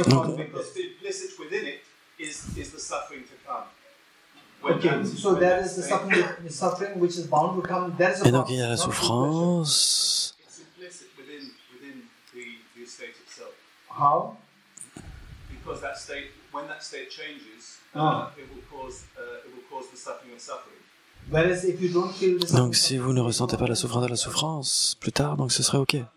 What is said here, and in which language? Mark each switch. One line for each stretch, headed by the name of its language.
English: implicit within it is the suffering to come. Okay, so there is the suffering which is bound to come. There is a
French: Et donc il y a la souffrance.
English: It's implicit within the state itself. How? Because that state, when that state changes, it will cause the suffering of suffering. Whereas if you don't feel the
French: Donc si vous ne ressentez pas la souffrance de la souffrance, plus tard, donc ce serait ok.